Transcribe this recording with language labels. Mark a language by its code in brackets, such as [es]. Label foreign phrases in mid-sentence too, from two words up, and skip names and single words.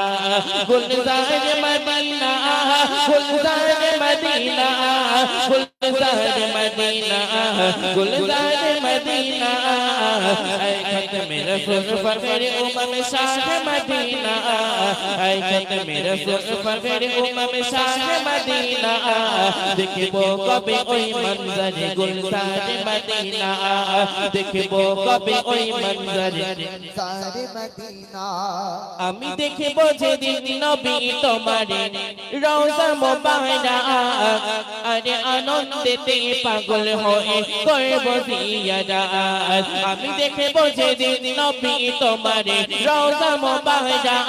[ur] گلزار مدینہ، گلزار مدینہ، گلزار مدینہ، گلزار مدینہ، اے ختم رسل فخر امم شاہ مدینہ، اے ختم رسل فخر امم شاہ مدینہ, [bn] দেখবো কবে ওই মঞ্জর [ur] گلزار مدینہ, [bn] দেখবো কবে ওই মঞ্জর [ur] سارے مدینہ [bn] আমি দেখব যেদিন নবী তোমারে রওজা মোবারক, আরে আনন্দেতে পাগল হয়ে করব জিয়ারত, আমি দেখব যেদিন নবী তোমারে রওজা মোবারক,